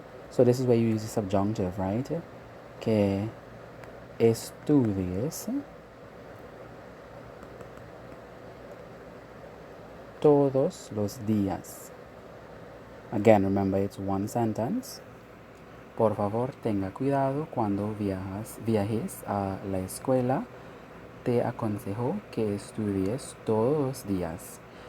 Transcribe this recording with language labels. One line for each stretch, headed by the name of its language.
English: So this is where you use the subjunctive, right?
Spanish: Que estudies todos los días.
English: Again, remember it's one sentence.
Spanish: Por favor, tenga cuidado cuando viajes a la escuela. Te aconsejo que estudies todos los días.